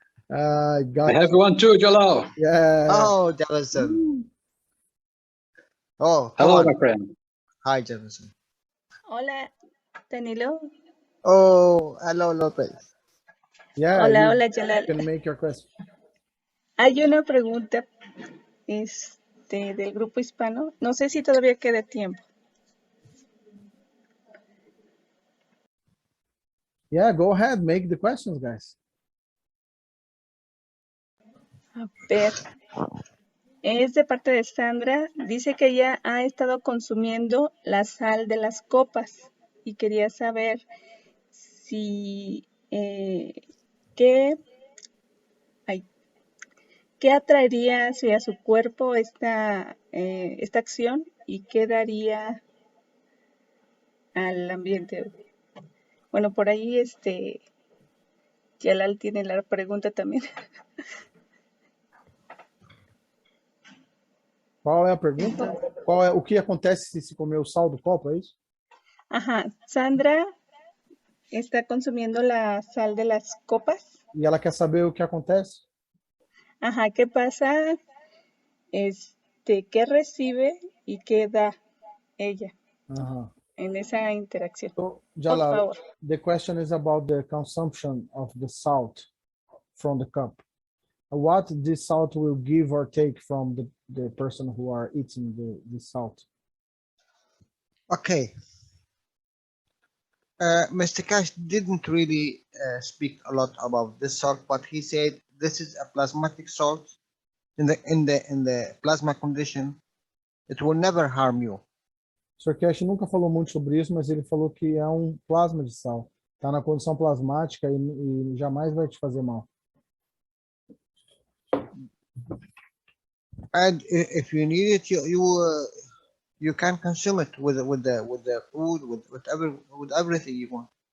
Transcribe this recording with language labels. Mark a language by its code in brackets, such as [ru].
[en] have one too, Jalal. Yeah. Oh, Jefferson. Oh, hello, my friend. Hi, Jefferson. [es] Hola, Danilo. [en] Oh, hello, Lopez. Yeah. [es] Hola, Jalal. [en] You can make your question. [es] Hay una pregunta del grupo hispano. No sé si todavía queda tiempo. [en] Yeah, go ahead, make the questions, guys. [es] A ver, es de parte de Sandra. Dice que ella ha estado consumiendo la sal de las copas y quería saber si qué atraería hacia su cuerpo esta acción y qué daría al ambiente. Bueno, por ahí Jalal tiene la pregunta [pt] também. Qual é a pergunta? O que acontece se comer o sal do copo, é isso? [es] Ajá, Sandra está consumiendo la sal de las copas. [pt] E ela quer saber o que acontece? [es] Ajá, ¿qué pasa? ¿Qué recibe y qué da ella en esa interacción? [en] So, Jalal, [es] por favor. [en] The question is about the consumption of the salt from the cup. what this salt will give or take from the person who are eating the salt. Okay. Mr. Cash didn't really speak a lot about this salt, but he said this is a plasmatic salt. In the plasma condition, it will never harm you. [pt] Sr. Cash nunca falou muito sobre isso, mas ele falou que é um plasma de sal. Está na condição plasmática e jamais vai te fazer mal. [en] And if you need it, you can consume it with the food, with everything you want.